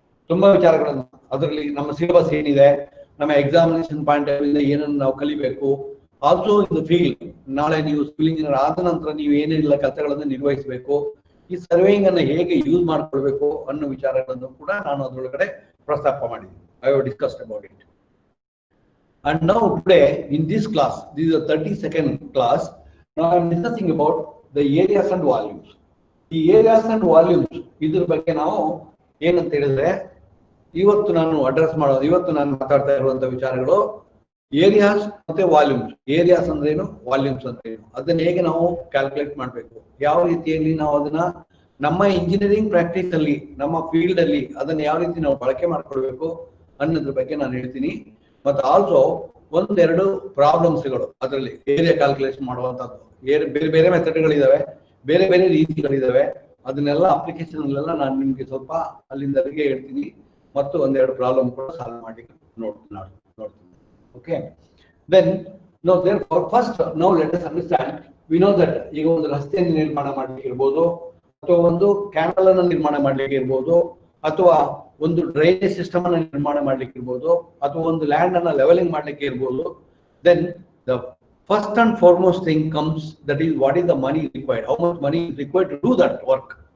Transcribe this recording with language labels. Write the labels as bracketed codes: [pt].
[kn] ತುಂಬಾ ವಿಚಾರಗಳನ್ನು ಅದರಲ್ಲಿ ನಮ್ಮ ಸಿಲೆಬಸ್ ಏನಿದೆ, ನಮ್ಮ [en] examination point of view [kn] ಏನನ್ನು ನಾವು ಕಲಿಬೇಕು, [en] also in the field [kn] ನಾಳೆ ನೀವು ಸಿವಿಲ್ ಇಂಜಿನಿಯರ್ ಆದ ನಂತರ ನೀವು ಏನೇನಿಲ್ಲ ಕೆಲಸಗಳನ್ನು ನಿರ್ವಹಿಸಬೇಕು, ಈ ಸರ್ವೇಯಿಂಗ್ ಅನ್ನು ಹೇಗೆ ಯೂಸ್ ಮಾಡ್ಕೊಳ್ಬೇಕು ಅನ್ನೋ ವಿಚಾರಗಳನ್ನು ಕೂಡ ನಾನು ಅದರೊಳಗಡೆ ಪ್ರಸ್ತಾಪ ಮಾಡಿದ್ದೀನಿ. [en] I have discussed about it. And now today in this class, this is a 32nd class, now I am discussing about the areas and volumes. The areas and volumes [kn] ಇದ್ರ ಬಗ್ಗೆ ನಾವು ಏನಂತ ಹೇಳಿದ್ರೆ ಇವತ್ತು ನಾನು ಮಾತಾಡ್ತಾ ಇರುವಂತ ವಿಚಾರಗಳು ಏರಿಯಾಸ್ ಮತ್ತೆ ವಾಲ್ಯೂಮ್ಸ್. ಏರಿಯಾಸ್ ಅಂದ್ರೆ ಏನು, ವಾಲ್ಯೂಮ್ಸ್ ಅಂದ್ರೆ ಏನು, ಅದನ್ನ ಹೇಗೆ ನಾವು ಕ್ಯಾಲ್ಕುಲೇಟ್ ಮಾಡಬೇಕು, ಯಾವ ರೀತಿಯಲ್ಲಿ ನಾವು ಅದನ್ನ ನಮ್ಮ ಇಂಜಿನಿಯರಿಂಗ್ ಪ್ರಾಕ್ಟೀಸ್ ಅಲ್ಲಿ, ನಮ್ಮ ಫೀಲ್ಡ್ ಅಲ್ಲಿ ಅದನ್ನ ಯಾವ ರೀತಿ ನಾವು ಬಳಕೆ ಮಾಡ್ಕೊಳ್ಬೇಕು ಅನ್ನೋದ್ರ ಬಗ್ಗೆ ನಾನು ಹೇಳ್ತೀನಿ. ಮತ್ತೆ ಆಲ್ಸೋ 1-2 ಪ್ರಾಬ್ಲಮ್ಸ್ಗಳು ಅದರಲ್ಲಿ ಏರಿಯಾ ಕ್ಯಾಲ್ಕುಲೇಷನ್ ಮಾಡುವಂತದ್ದು. ಬೇರೆ ಬೇರೆ ಮೆಥಡ್ಗಳಿದಾವೆ, ಬೇರೆ ಬೇರೆ ರೀತಿಗಳಿದಾವೆ. ಅದನ್ನೆಲ್ಲ ಅಪ್ಲಿಕೇಶನ್ ಅಲ್ಲೆಲ್ಲ ನಾನು ನಿಮ್ಗೆ ಸ್ವಲ್ಪ ಅಲ್ಲಿಂದವರೆಗೆ ಹೇಳ್ತೀನಿ ಮತ್ತು 1-2 ಪ್ರಾಬ್ಲಮ್ ಕೂಡ ಸಾಲ್ವ್ ಮಾಡಿ ನೋಡ್ತೀನಿ. [en] Okay, then no therefore first now let us understand. We know that [kn] ಈಗ ಒಂದು ರಸ್ತೆಯನ್ನು ನಿರ್ಮಾಣ ಮಾಡ್ಲಿಕ್ಕೆ ಇರ್ಬೋದು, ಅಥವಾ ಒಂದು ಕ್ಯಾನಲ್ ಅನ್ನು ನಿರ್ಮಾಣ ಮಾಡ್ಲಿಕ್ಕೆ ಇರ್ಬೋದು, ಅಥವಾ ಒಂದು ಡ್ರೈನೇಜ್ ಸಿಸ್ಟಮ್ ಅನ್ನು ನಿರ್ಮಾಣ ಮಾಡ್ಲಿಕ್ಕೆ ಇರ್ಬೋದು, ಅಥವಾ ಒಂದು ಲ್ಯಾಂಡ್ ಅನ್ನ ಲೆವೆಲಿಂಗ್ ಮಾಡ್ಲಿಕ್ಕೆ ಇರ್ಬೋದು. [en] Then the first and foremost thing comes, that is what is the money required, how much money is required to do that work.